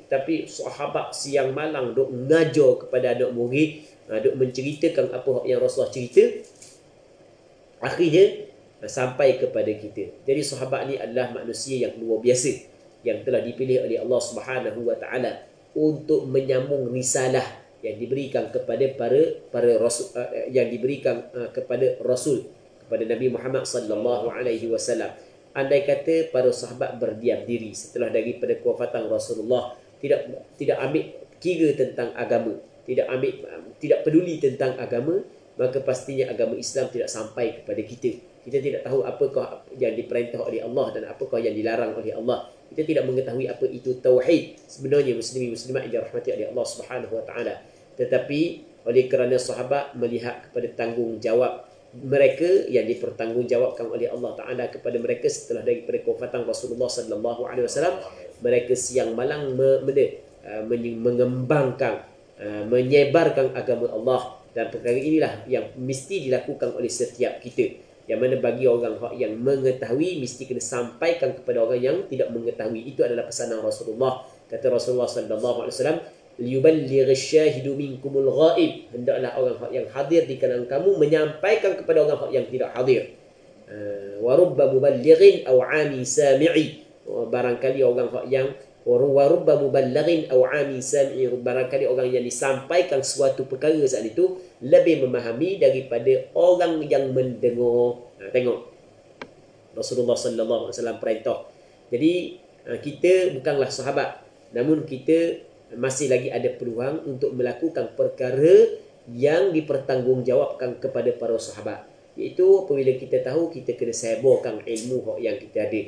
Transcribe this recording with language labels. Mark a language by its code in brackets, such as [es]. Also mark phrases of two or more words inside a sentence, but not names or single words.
[ms] Tapi sahabat siang malang duk mengajar kepada anak murid, duk menceritakan apa yang Rasulullah cerita, akhirnya sampai kepada kita. Jadi sahabat ni adalah manusia yang luar biasa, yang telah dipilih oleh Allah [ar] سبحانه وتعالى [ms] untuk menyambung risalah yang diberikan kepada para rasul, yang diberikan kepada Rasul, kepada Nabi Muhammad [ar] صلى الله عليه وسلم. [ms] Andai kata para sahabat berdiam diri setelah daripada kewafatan Rasulullah, tidak ambil kira tentang agama, tidak peduli tentang agama, maka pastinya agama Islam tidak sampai kepada kita. Kita tidak tahu apakah yang diperintah oleh Allah dan apakah yang dilarang oleh Allah. Kita tidak mengetahui apa itu tauhid sebenarnya, muslimin muslimat yang dirahmati oleh Allah [ar] سبحانه وتعالى. [ms] Tetapi oleh kerana sahabat melihat kepada tanggungjawab mereka yang dipertanggungjawabkan oleh Allah Ta'ala kepada mereka setelah daripada kewafatan Rasulullah [ar] صلى الله عليه وسلم. [ms] Mereka siang malam mengembangkan, menyebarkan agama Allah, dan perkara inilah yang mesti dilakukan oleh setiap kita. Yang mana bagi orang yang mengetahui mesti kena sampaikan kepada orang yang tidak mengetahui. Itu adalah pesanan Rasulullah. Kata Rasulullah [ar] صلى الله عليه وسلم, ليبلغ الشاهد منكم الغائب. [ms] Hendaklah orang yang hadir di kalangan kamu menyampaikan kepada orang yang tidak hadir. [ar] ورب مبلغ أوعى سامع. [ms] Barangkali orang yang [ar] ورب مبلغ أوعى سامع, [ms] barangkali orang yang disampaikan suatu perkara saat itu lebih memahami daripada orang yang mendengar. Tengok Rasulullah [ar] صلى الله عليه وسلم [ms] perintah. Jadi kita bukanlah sahabat, namun kita masih lagi ada peluang untuk melakukan perkara yang dipertanggungjawabkan kepada para sahabat. Iaitu apabila kita tahu, kita kena sebarkan ilmu yang kita ada.